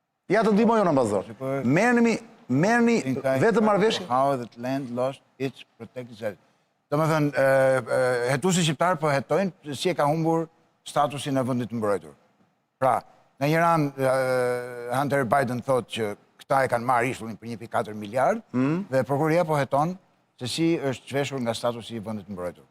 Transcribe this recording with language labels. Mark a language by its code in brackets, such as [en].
[sq] Ja të ndihmojnë ambasador. Merrni vetëm marrëveshje. [en] How that land lost its protected status. [sq] Domethënë, hetuesi shqiptar po hetojnë si e ka humbur statusin e vendit të mbrojtur. Pra, në një ranë Hunter Biden thotë që këta e kanë marrë ishullin për 1.4 miliard dhe prokuroria po heton se si është çveshur nga statusi i vendit të mbrojtur.